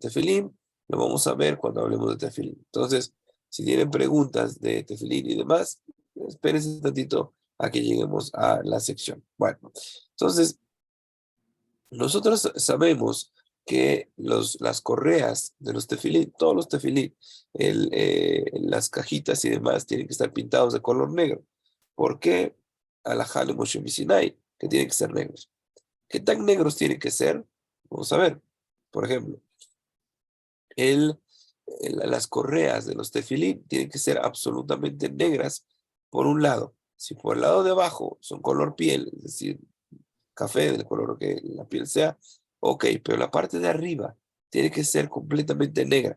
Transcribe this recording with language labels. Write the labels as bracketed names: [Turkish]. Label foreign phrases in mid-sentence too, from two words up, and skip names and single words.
[Spanish] Tefilín lo vamos a ver cuando hablemos de tefilín. Entonces, si tienen preguntas de tefilín y demás, espérense un tantito a que lleguemos a la sección. Bueno, entonces, nosotros sabemos que las correas de los tefilín, todos los tefilín, las cajitas y demás tienen que estar pintados de color negro. ¿Por qué? [Hebrew] הלכה למשה מסיני, [Spanish] que tienen que ser negros. ¿Qué tan negros tienen que ser? Vamos a ver. Por ejemplo, las correas de los tefilín tienen que ser absolutamente negras por un lado. Si por el lado de abajo son color piel, es decir, café, del color que la piel sea, ok, pero la parte de arriba tiene que ser completamente negra.